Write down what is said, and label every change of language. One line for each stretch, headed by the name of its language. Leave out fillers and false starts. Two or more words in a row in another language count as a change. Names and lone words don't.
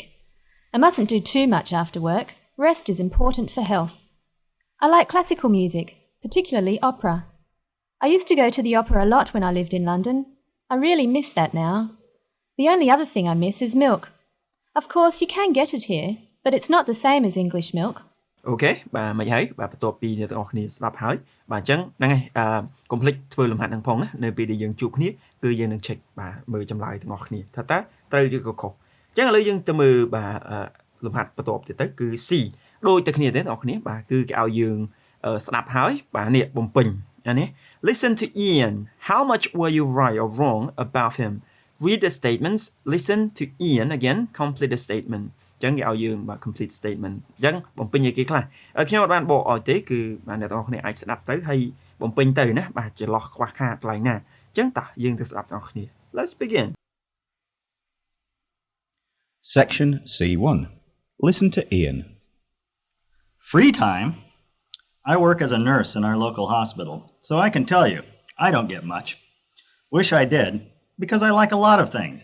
English: I mustn't do too much after work. Rest is important for health. I like classical music, particularly opera. I used to go to the opera a lot when I lived in London. I really miss that now. The only other thing I miss is milk. Of course, you can get it here, but it's not the same as English milk.
Khmer: អូខេបាទមិនហើយបាទបន្ទាប់ពីអ្នកទាំងអស់គ្នាស្ដាប់ហើយបាទអញ្ចឹងហ្នឹងហើយកុំភ្លេចធ្វើលំហាត់ហ្នឹងផងណានៅពេលដែលយើងជួបគ្នាគឺយើងនឹង check បាទមើលចម្លើយទាំងអស់គ្នាថាតើត្រូវឬក៏ខុសអញ្ចឹងឥឡូវយើងទៅមើលបាទលំហាត់បន្ទាប់ទៀតទៅគឺ C ដូចតែគ្នាទេអ្នកទាំងអស់គ្នាបាទគឺគេឲ្យយើងស្ដាប់ហើយបាទនេះបំពេញអានេះ
English: Listen to Ian. How much were you right or wrong about him? Read the statements. Listen to Ian again. Complete the statement.
Khmer: អញ្ចឹងគេឲ្យយើងបាទ
English: complete statement
Khmer: អញ្ចឹងបំពេញឲ្យគេខ្លះខ្ញុំអត់បានបកឲ្យទេគឺបាទអ្នកទាំងអស់គ្នាអាចស្ដាប់ទៅហើយបំពេញទៅណាបាទច្រឡោះខ្វះខាតកន្លែងណាអញ្ចឹងតោះយើងទៅស្ដាប់ទាំងអស់គ្នា
English: Let's begin. Section C1. Listen to Ian. Free time? I work as a nurse in our local hospital, so I can tell you, I don't get much. Wish I did, because I like a lot of things.